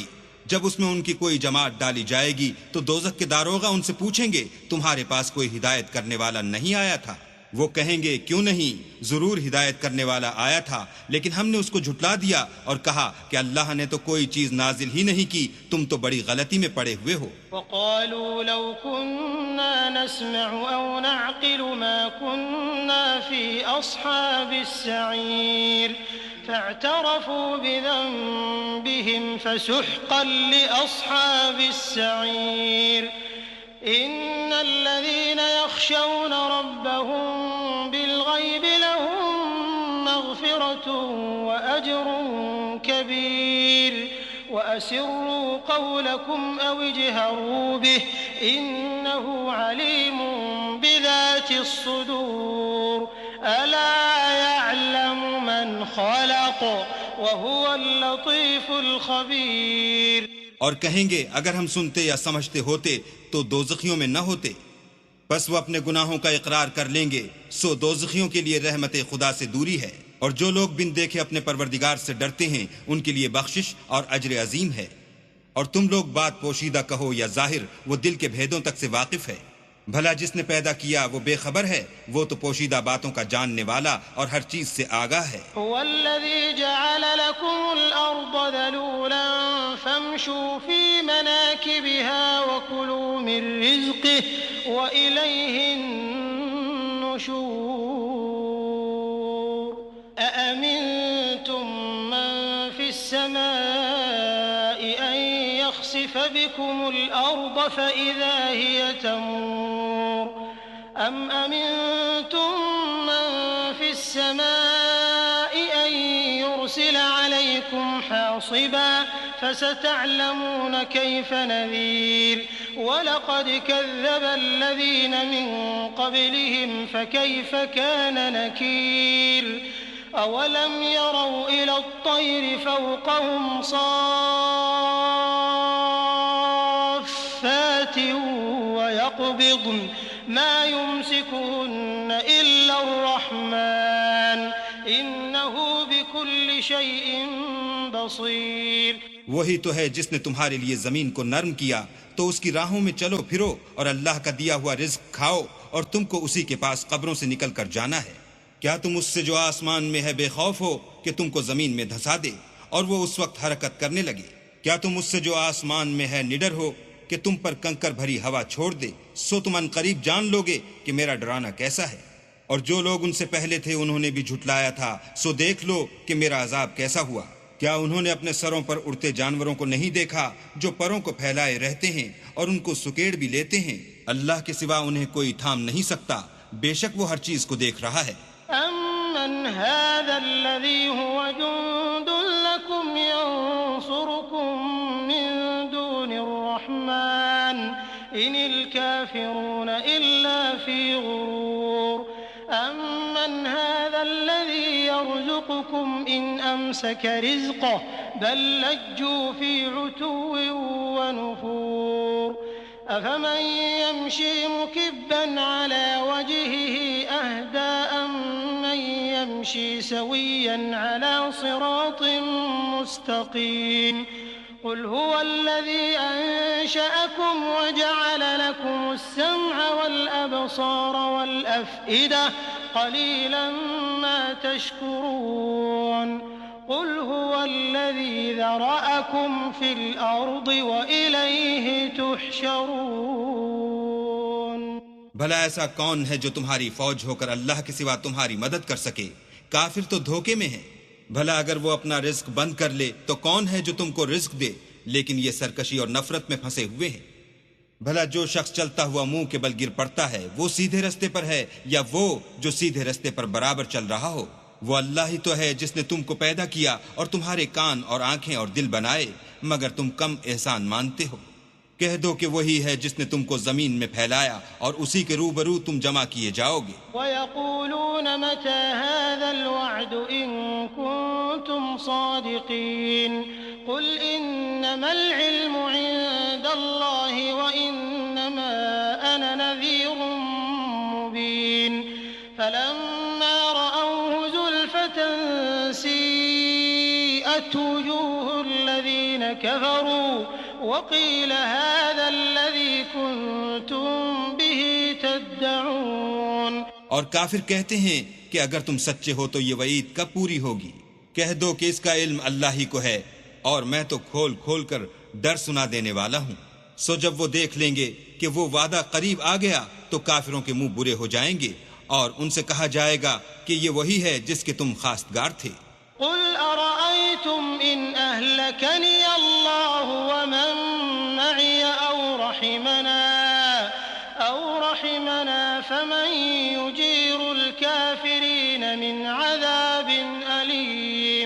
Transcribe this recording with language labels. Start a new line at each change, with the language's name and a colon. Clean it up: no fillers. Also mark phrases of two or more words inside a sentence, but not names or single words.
Urdu: جب اس میں ان کی کوئی جماعت ڈالی جائے گی تو دوزخ کے داروغہ ان سے پوچھیں گے، تمہارے پاس کوئی ہدایت کرنے والا نہیں آیا تھا? وہ کہیں گے، کیوں نہیں، ضرور ہدایت کرنے والا آیا تھا، لیکن ہم نے اس کو جھٹلا دیا اور کہا کہ اللہ نے تو کوئی چیز نازل ہی نہیں کی، تم تو بڑی غلطی میں پڑے ہوئے ہو.
Arabic: وقالوا لو كنا نسمع أو نعقل ما كنا في أصحاب السعير فاعترفوا بذنبهم فسحقا لأصحاب السعير. إن الذين يخشون ربهم بالغيب لهم مغفرة وأجر كبير وأسروا قولكم أو اجهروا به إنه عليم بذات الصدور. ألا يعلم من خلق وهو اللطيف الخبير.
Urdu: اور کہیں گے، اگر ہم سنتے یا سمجھتے ہوتے تو دوزخیوں میں نہ ہوتے. بس وہ اپنے گناہوں کا اقرار کر لیں گے، سو دوزخیوں کے لیے رحمت خدا سے دوری ہے. اور جو لوگ بن دیکھے اپنے پروردگار سے ڈرتے ہیں ان کے لیے بخشش اور اجر عظیم ہے. اور تم لوگ بات پوشیدہ کہو یا ظاہر، وہ دل کے بھیدوں تک سے واقف ہے. بھلا جس نے پیدا کیا وہ بےخبر ہے؟ وہ تو پوشیدہ باتوں کا جاننے والا اور ہر چیز سے آگاہ ہے.
Arabic: والذي جعل لكم الأرض ذلولا فامشوا في مناكبها وكلوا من رزقه وإليه النشور. أأمنتم من في السماء أن يخسف بكم الأرض فإذا هي تمور. أم أمنتم من في السماء أن يرسل عليكم حاصبا فستعلمون كيف نذير. ولقد كذب الذين من قبلهم فكيف كان نكير أولم يروا إلى الطير فوقهم صافات ويقبضن ما يمسكهن إلا الرحمن إنه بكل شيء بصير.
Urdu: وہی تو ہے جس نے تمہارے لیے زمین کو نرم کیا، تو اس کی راہوں میں چلو پھرو اور اللہ کا دیا ہوا رزق کھاؤ، اور تم کو اسی کے پاس قبروں سے نکل کر جانا ہے. کیا تم اس سے جو آسمان میں ہے بےخوف ہو کہ تم کو زمین میں دھنسا دے اور وہ اس وقت حرکت کرنے لگے? کیا تم اس سے جو آسمان میں ہے نڈر ہو کہ تم پر کنکر بھری ہوا چھوڑ دے? سو تم عنقریب جان لو گے کہ میرا ڈرانا کیسا ہے. اور جو لوگ ان سے پہلے تھے انہوں نے بھی جھٹلایا تھا، سو دیکھ لو کہ میرا عذاب کیسا ہوا. کیا انہوں نے اپنے سروں پر اڑتے جانوروں کو نہیں دیکھا جو پروں کو پھیلائے رہتے ہیں اور ان کو سکیڑ بھی لیتے ہیں? اللہ کے سوا انہیں کوئی تھام نہیں سکتا، بےشک وہ ہر چیز کو دیکھ رہا ہے.
Arabic: أمن هذا الذي هو جند لكم ينصركم من دون الرحمن إن الكافرون إلا في غرور. أمن هذا الذي يرزقكم إن أمسك رزقه بل لجوا في عتو ونفور. أفمن يمشي مكبا على وجهه أهدى أمن يمشي سويا على صراط مستقيم. قل هو الذي أنشأكم وجعل لكم السمع والأبصار والأفئدة قليلا ما تشكرون. قل هو الذي ذرأكم في الأرض وإليه تحشرون.
Urdu: بھلا ایسا کون ہے جو تمہاری فوج ہو کر اللہ کے سوا تمہاری مدد کر سکے? کافر تو دھوکے میں ہے. بھلا اگر وہ اپنا رزق بند کر لے تو کون ہے جو تم کو رزق دے? لیکن یہ سرکشی اور نفرت میں پھنسے ہوئے ہیں۔ بھلا جو شخص چلتا ہوا منہ کے بل گر پڑتا ہے وہ سیدھے راستے پر ہے، یا وہ جو سیدھے راستے پر برابر چل رہا ہو? وہ اللہ ہی تو ہے جس نے تم کو پیدا کیا اور تمہارے کان اور آنکھیں اور دل بنائے، مگر تم کم احسان مانتے ہو. کہہ دو کہ وہی ہے جس نے تم کو زمین میں پھیلایا اور اسی کے روبرو تم جمع کیے جاؤ گے.
Arabic: ويقولون متى هذا الوعد إن كنتم صادقين. قل إنما العلم عند الله وإنما أنا نذير مبين. فلما رأوه زلفة سيئت وجوه الذين كفروا وقيل هذا الذي كنتم به تدعون.
Urdu: اور کافر کہتے ہیں کہ اگر تم سچے ہو تو یہ وعید کب پوری ہوگی? کہہ دو کہ اس کا علم اللہ ہی کو ہے اور میں تو کھول کھول کر ڈر سنا دینے والا ہوں. سو جب وہ دیکھ لیں گے کہ وہ وعدہ قریب آ گیا تو کافروں کے منہ برے ہو جائیں گے اور ان سے کہا جائے گا کہ یہ وہی ہے جس کے تم خواستگار تھے.
Arabic: قل أرأيتم إن أهلكني الله ومن معي أو رحمنا فمن يجير الكافرين من عذاب أليم.